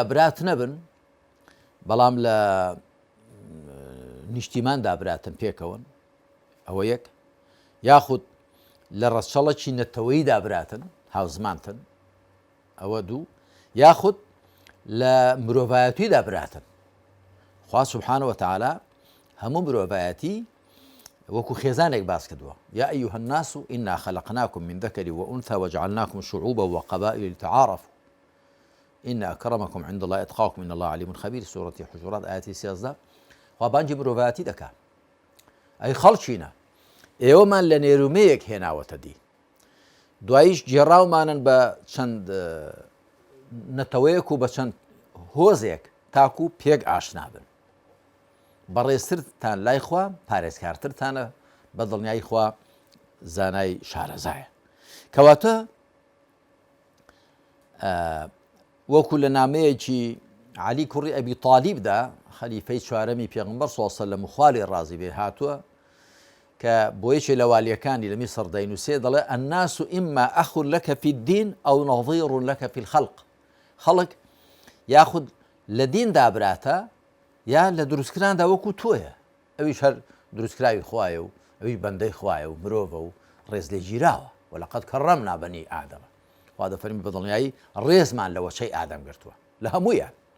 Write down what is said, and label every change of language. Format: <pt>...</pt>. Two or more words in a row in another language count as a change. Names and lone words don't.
<ckb>برات نەبن بەڵام لە نیشتیماندا براتن پێکەون ئەوە یەک یاخود لە ڕەچەڵەکی نەتەوەییدا براتن هاوزمانتن ئەوە دوو یاخود لە مرۆڤایەتیدا براتن خوا</ckb> <ar>سبحانه وتعالى</ar> <ckb>هەموو مرۆڤایەتی وەکو خێزانێک باس کردووە</ckb> <ar>یا ئەیها الناس إنا خلقناكم من ذكر وأنثى وجعلناكم شعوبا وقبائل لتعارفوا إن أكرمكم عند الله أتقاكم إن الله عليم خبير سورة حجرات</ar> <ckb>آياتي 13 خوا بانگی مرۆڤایەتی دەکات ئەی خەڵکینە ئێوەمان لە نێرومەیەک هێناوەتە دی دواییش جێڕاومانن بە چەند نەتەوەیەک و بە چەند هۆزێک تاکو پێک ئاشنا بن بەڕێزترتان لای خوا پارێزکارترتانە بە دڵنیایی خوا زانای شارەزایە کەواتە وەکو لە نامەیەکی عەلی کوڕی ئەبی تالیبدا خەلیفەی چوارەمی پێغەمبەر</ckb> <ar>صلی الله علیه وسلم</ar> <ckb>خوالی ڕازی بێ هاتووە کە بۆ یەکێ لە والیەکانی لە میسر دەینووسێ دەڵێ</ckb> <ar>الناس إما أخ لك في الدين أو نظير لك في الخلق</ar> <ckb>خەڵک یاخود لە دیندا براتە یا لە دروستکراندا وەکو تۆیە ئەویش هەر دروستکراوی خوایە و ئەویش بەندەی خوایە و مرۆڤە و ڕێز لێ گیراوە</ckb> <ar>وەلەقەد کەڕەمنا بەنی ئادەمە</ar> <ckb>خوا دەفەرمی بە دڵنیایی ڕێزمان لە وەچەی ئادەم گرتووە لە هەموویان</ckb>